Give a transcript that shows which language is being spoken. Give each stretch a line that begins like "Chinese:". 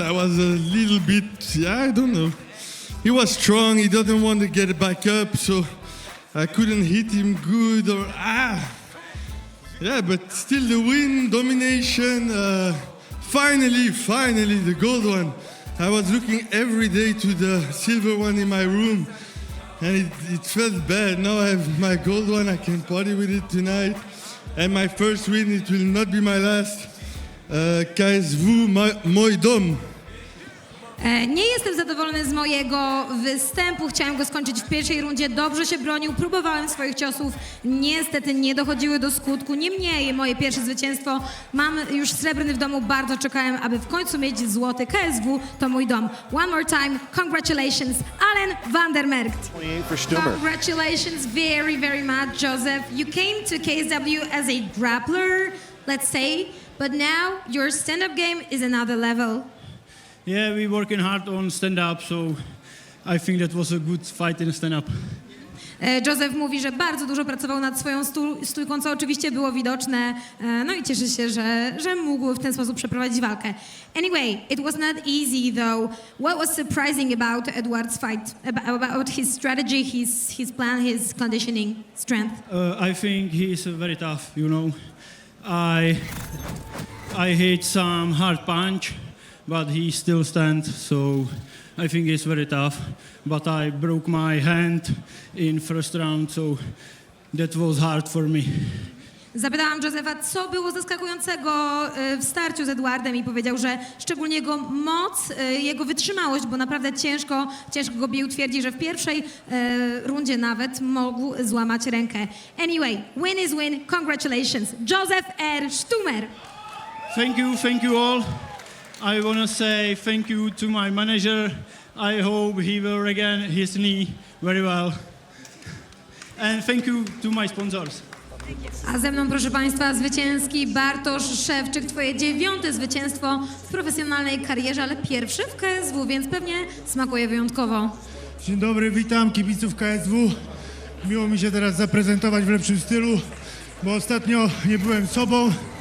English: I was a little bit, I don't know. He was strong, he doesn't want to get back up, so I couldn't hit him good Yeah, but still the win, domination, finally, the gold one. I was looking every day to the silver one in my room, and it felt bad. Now I have my gold one, I can party with it tonight. And my first win, it will not be my last.
Polish: KSW, mój dom. Nie jestem zadowolony z mojego występu. Chciałem go skończyć w pierwszej rundzie. Dobrze się bronił, próbowałem swoich ciosów. Niestety nie dochodziły do skutku. Niemniej moje pierwsze zwycięstwo. Mam już srebrny w domu. Bardzo czekałem, aby w końcu mieć złoty. KSW to mój dom.
English: One more time. Congratulations, Alen Vandermerkt. Congratulations very, very much, Joseph. You came to KSW as a grappler, let's say, but now your stand-up game is another level. Yeah, we're working hard on stand-up, so I think that was a good fight in stand-up.
Polish: Joseph mówi, że bardzo dużo pracował nad swoją stójką, co oczywiście było widoczne, no i cieszy się, że mógł w ten sposób przeprowadzić walkę.
English: Anyway, it was not easy though. What was surprising about Edward's fight, about his strategy, his plan, his conditioning, strength? I think he is very tough, you know. I hit some hard punch, but he still stands, so I think it's very tough. But I broke my hand in first round, so that was hard for me.
Polish: Zapytałam Josepha, co było zaskakującego w starciu z Edwardem i powiedział, że szczególnie jego moc, jego wytrzymałość, bo naprawdę ciężko go bił. Twierdzi, że w pierwszej rundzie nawet mógł złamać rękę.
English: Anyway, win is win. Congratulations. Joseph R. Stumer. Thank you all. I want to say thank you to my manager. I hope he will regain his knee very well. And thank you to my sponsors.
Polish: A ze mną, proszę Państwa, zwycięski Bartosz Szewczyk. Twoje 9. zwycięstwo w profesjonalnej karierze, ale pierwszy w KSW, więc pewnie smakuje wyjątkowo. Dzień dobry, witam kibiców KSW. Miło mi się teraz zaprezentować w lepszym stylu, bo ostatnio nie byłem sobą.